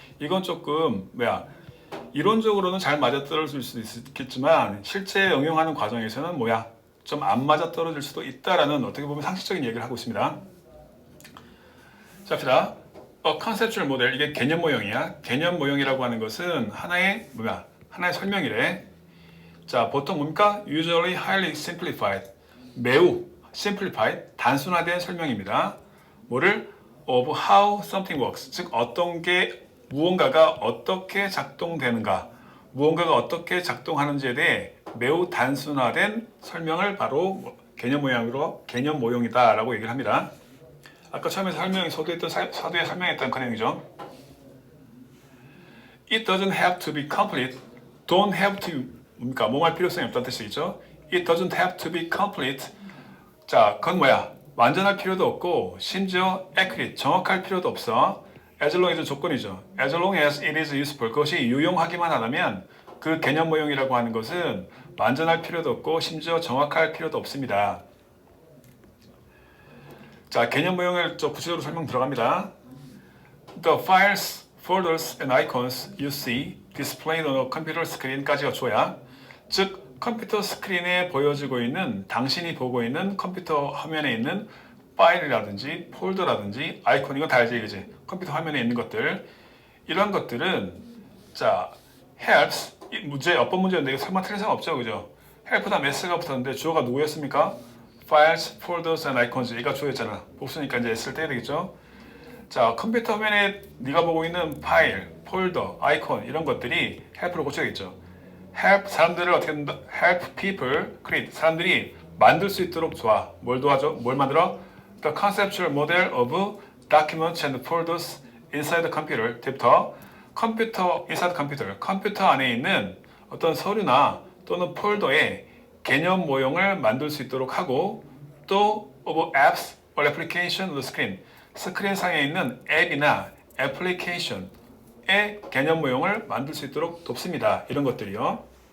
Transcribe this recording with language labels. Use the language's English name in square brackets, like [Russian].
[Korean] 이건 조금 이론적으로는 잘 맞아 떨어질 수도 있겠지만 실제 응용하는 과정에서는 좀 안 맞아 떨어질 수도 있다라는 어떻게 보면 상식적인 얘기를 하고 있습니다. 자, 봅시다. 컨셉추얼 모델, 이게 개념 모형이야. 개념 모형이라고 하는 것은 하나의 설명이래. 자, 보통 뭡니까? [English] Usually highly simplified, [Korean] 매우 [English] simplified, [Korean] 단순화된 설명입니다. 뭐를? [English] Of how something works, [Korean] 즉 무언가가 어떻게 작동되는가, 무언가가 어떻게 작동하는지에 대해 매우 단순화된 설명을 바로 개념 모형이다라고 얘기를 합니다. 아까 처음에 사도에 설명했던 그 내용이죠. [English] It doesn't have to be complete, don't have to, [Korean] 뭐할 필요성이 없다는 뜻이겠죠. [English] It doesn't have to be complete. [Korean] 자, 그건 완전할 필요도 없고 심지어 accurate, 정확할 필요도 없어. [English] As long as [Korean] 조건이죠. [English] As long as it is useful, [Korean] 그것이 유용하기만 하다면 그 개념 모형이라고 하는 것은 완전할 필요도 없고 심지어 정확할 필요도 없습니다. 자, 개념 모형을 구체적으로 설명 들어갑니다. [English] The files, folders, and icons you see displayed on a computer screen [Korean] 까지가 주어야. 즉, 컴퓨터 스크린에 보여지고 있는, 당신이 보고 있는 컴퓨터 화면에 있는 파일이라든지 폴더라든지 아이콘, 이건 다 알지, 그지? 컴퓨터 화면에 있는 것들. 이런 것들은 helps, 어법 문제인데 이거 설마 틀린 사람 없죠, 그죠? help 다음 s가 붙었는데 주어가 누구였습니까? files, folders, and icons, 얘가 주어였잖아. 복수니까 이제 s를 떼야 되겠죠? 자, 컴퓨터 화면에 네가 보고 있는 파일, 폴더, 아이콘 이런 것들이 help로 고쳐야겠죠. help, 사람들을 어떻게 한다? [English] help people create, [Korean] 사람들이 만들 수 있도록 도와. 뭘 도와줘? 뭘 만들어? [English] The conceptual model of documents and folders inside the computer. [Korean] 부터 컴퓨터, [English] inside computer, [Korean] 컴퓨터 안에 있는 어떤 서류나 또는 폴더에 개념 모형을 만들 수 있도록 하고, 또 [English] of apps or application on the screen, [Korean] 스크린상에 있는 앱이나 애플리케이션의 개념 모형을 만들 수 있도록 돕습니다. 이런 것들이요.